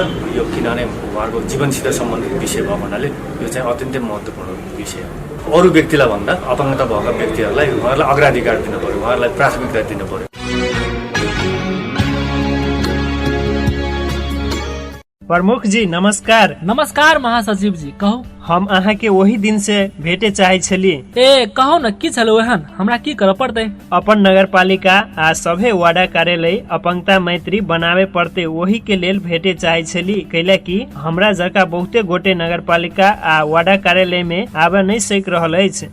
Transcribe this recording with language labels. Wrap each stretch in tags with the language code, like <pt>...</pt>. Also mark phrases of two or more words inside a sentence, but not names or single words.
<ne>यो किनभने उहाँहरूको जीवनसित सम्बन्धित विषय भएको हुनाले यो चाहिँ अत्यन्तै महत्त्वपूर्ण विषय हो। अरू व्यक्तिलाई भन्दा अपाङ्गता भएका व्यक्तिहरूलाई उहाँहरूलाई अग्राधिकार दिनु पर्यो, उहाँहरूलाई प्राथमिकता दिनु पर्यो।</ne> <mai>प्रमुख जी नमस्कार। नमस्कार महासचिव जी, कहू। हम अहाँ के वही दिन से भेटे चाहे छली। ए कहू न की छलो एहन, हमरा की करऽ पड़तै? अपन नगरपालिका आ सभे वार्ड कार्यालय अपंगता मैत्री बनावे पड़ते, वही के लेल भेटे चाहे छली। कैला कि हमरा जका बहुते गोटे नगरपालिका आ वार्ड कार्यालय में आबे नहीं सक रहल अछि।</mai>